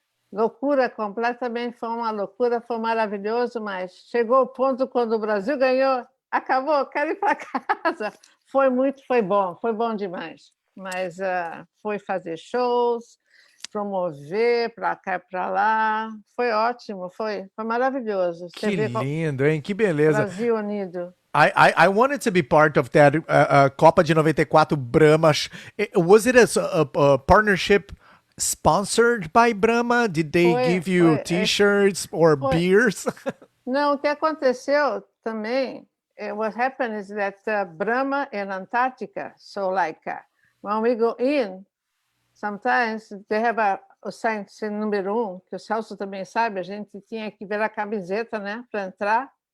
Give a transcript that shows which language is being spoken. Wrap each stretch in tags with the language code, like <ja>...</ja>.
<pt>Loucura, completamente, foi uma loucura, foi maravilhoso, mas chegou o ponto quando o Brasil ganhou, acabou, quero ir para casa. Foi bom demais. Mas foi fazer shows, promover para cá e para lá, foi ótimo, foi maravilhoso. Que lindo, hein? Que beleza. Brasil unido.</pt> <en>I wanted to be part of that Copa de 94 Brahma. Was it a partnership sponsored by Brahma? Did they give you t-shirts or beers?</en> <pt>Não, o que aconteceu também,</pt> <en>what happened is that Brahma in Antarctica, so like when we go in, sometimes they have</en> <pt>o sign número 1, que o Celso também sabe, a gente tinha que ver a camiseta, né, para entrar.</pt>